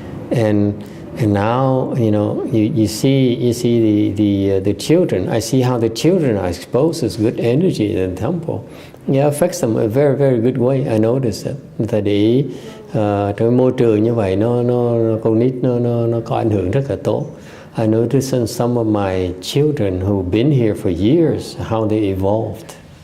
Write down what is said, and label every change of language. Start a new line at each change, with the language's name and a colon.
English: And now you see the children. I see how the children are exposed to good energy in the temple. Yeah, affects them a very, very good way. I noticed that.
Vietnamese: Người ta để ý trong môi trường như vậy con nít nó có ảnh hưởng rất là tốt.
English: I noticed in some of my children who've been here for years how they evolved.